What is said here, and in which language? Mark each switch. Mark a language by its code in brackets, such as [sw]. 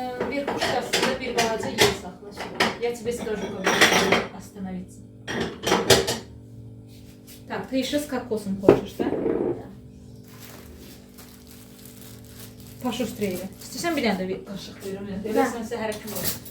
[az] Bir kuşkasında bir balaca yer saxla. [ru] Я тебе тоже говорю остановиться. Так, ты еще с кокосом хочешь, да? Да. Пошустрее. [az] İstəsən bir dənə də bir qaşıq verim. [ru] Da. [az] Eləsən səhərə kimi olur.